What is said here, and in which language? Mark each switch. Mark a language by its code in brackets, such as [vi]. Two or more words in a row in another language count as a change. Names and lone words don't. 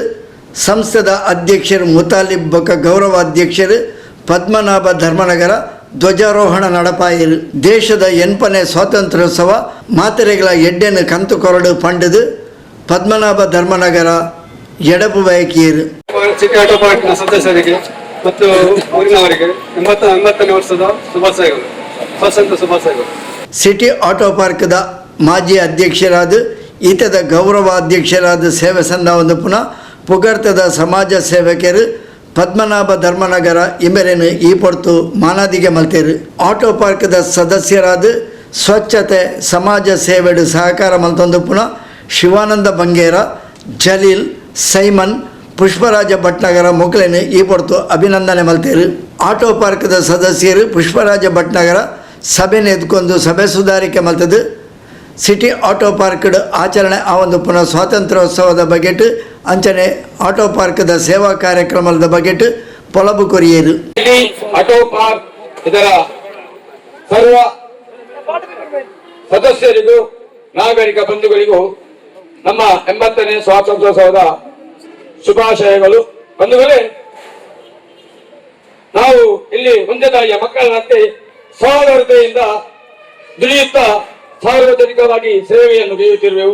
[tcy] ಸಂಸ್ಥದ ಅಧ್ಯಕ್ಷರು ಮುತಾಲಿಬ್ ಬಕ ಗೌರವಾಧ್ಯಕ್ಷರು ಪದ್ಮನಾಭ ಧರ್ಮನಗರ ಧ್ವಜಾರೋಹಣ ನಡಪಾಯಿರು. ದೇಶದ 8ನೇ ಸ್ವಾತಂತ್ರ್ಯೋತ್ಸವ ಮಾತೆರೆಗಳ ಎಡ್ಡೆನ್ನು ಕಂತು ಕೊರಡು ಪಂಡದು ಪದ್ಮನಾಭ ಧರ್ಮನಗರ ಎಡಪು ಬಯಕಿಯರು. [kn] ಸಿಟಿ ಆಟೋ ಪಾರ್ಕ್ನ ಸದಸ್ಯರಿಗೆ ಮತ್ತು ಊರಿನವರಿಗೆ 80ನೇ ವರ್ಷದ ಶುಭಾಶಯಗಳು, ಸ್ವಾತಂತ್ರ್ಯ ಶುಭಾಶಯಗಳು. [tcy] ಸಿಟಿ ಆಟೋ ಪಾರ್ಕ್ದ ಮಾಜಿ ಅಧ್ಯಕ್ಷರಾದ ಈತದ ಗೌರವಾಧ್ಯಕ್ಷರಾದ ಸೇವೆ ಸಂದಾವಂದು ಪುನಃ ಪುಗರ್ತದ ಸಮಾಜ ಸೇವಕರು ಪದ್ಮನಾಭ ಧರ್ಮನಗರ ಇಮೆರೇನು ಈ ಪೊರ್ತು ಮಾನಾದಿಗೆ ಮಲ್ತೇರು. ಆಟೋ ಪಾರ್ಕ್ದ ಸದಸ್ಯರಾದ ಸ್ವಚ್ಛತೆ ಸಮಾಜ ಸೇವೆಡು ಸಹಕಾರ ಮಲ್ತೊಂದು ಪುನಃ ಶಿವಾನಂದ ಬಂಗೇರ, ಜಲೀಲ್, ಸೈಮನ್, ಪುಷ್ಪರಾಜ ಭಟ್ನಗರ ಮೊಕಲೇನು ಈ ಪೊರ್ತು ಅಭಿನಂದನೆ ಮಲ್ತೇರು. ಆಟೋ ಪಾರ್ಕ್ದ ಸದಸ್ಯರು ಪುಷ್ಪರಾಜ ಭಟ್ನಗರ ಸಭೆನ ಎದ್ಕೊಂಡು ಸಭೆ ಸುಧಾರಿಕೆ ಮಲ್ತದು. ಸಿಟಿ ಆಟೋ ಪಾರ್ಕ್ಡ್ ಆಚರಣೆ ಆ ಒಂದು ಪುನಃ ಸ್ವಾತಂತ್ರ್ಯೋತ್ಸವದ ಬಗೆಟ್ ಅಂಚನೆ ಆಟೋ ಪಾರ್ಕ್ದ ಸೇವಾ ಕಾರ್ಯಕ್ರಮದ ಬಗೆಟ್ ಪೊಲಬು ಕೊರಿಯರು. [kn] ಆಟೋ ಪಾರ್ಕ್ ಇದರ ಸರ್ವ ಸದಸ್ಯರಿಗೂ ನಾಗರಿಕ ಬಂಧುಗಳಿಗೂ ನಮ್ಮ 80ನೇ ಸ್ವಾತಂತ್ರ್ಯೋತ್ಸವದ ಶುಭಾಶಯಗಳು. ಬಂಧುಗಳೇ, ನಾವು ಇಲ್ಲಿ ಒಂದೇ ತಾಯಿಯ ಮಕ್ಕಳಂತೆ ಸಹೋದರತೆಯಿಂದ ದುಡಿಯುತ್ತಾ ಸಾರ್ವಜನಿಕವಾಗಿ ಸೇವೆಯನ್ನು ಗೈಯುತ್ತಿರುವೆವು.